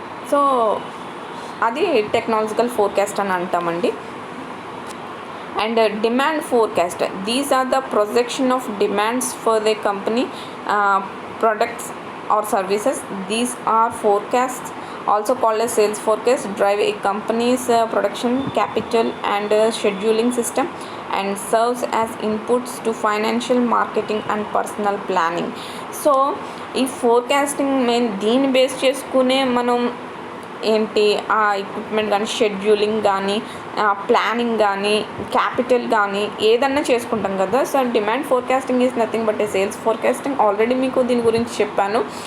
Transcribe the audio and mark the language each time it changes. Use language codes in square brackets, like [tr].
[te] So అది technological forecast అని అంటామండి. [en] And demand forecast, these are the projection of demands for the company products or services. These are forecasts also called as sales forecast, drive a company's production capital and scheduling system and serves as inputs to financial, marketing and personal planning. [te] So ఈ forecasting దీన్ని base చేసుకునే మనం ఏంటి ఆ equipment కానీ, scheduling కానీ, planning కానీ, capital కానీ ఏదన్నా చేసుకుంటాం కదా. [en] So demand forecasting is nothing but a sales forecasting. Already [te] మీకు దీని గురించి చెప్పాను.